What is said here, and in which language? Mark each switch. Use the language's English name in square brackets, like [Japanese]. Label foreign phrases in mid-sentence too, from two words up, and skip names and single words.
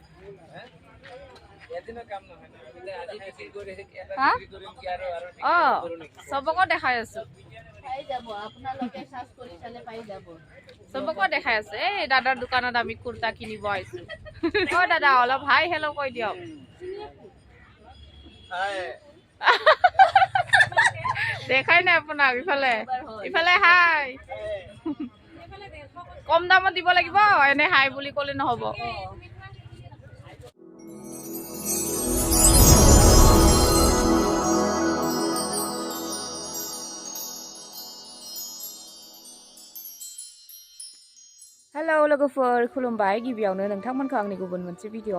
[Assamese] চবকো দেখাই আছো চবকো দেখাই আছে এই দাদাৰ দোকানত আমি কুৰ্তা কিনিব আহিছো অ দাদা অলপ [English] hi hello [Assamese] কৈ দিয়ক দেখাই নাই আপোনাক ইফালে ইফালে হাই কম দামত দিব লাগিব এনে হাই বুলি ক'লে নহ'ব [Bodo] हेलौ लोगोफोर खुलुमबाय गिबियावनो नोंथांमोनखौ आंनि गुबुन मोनसे भिडिअआव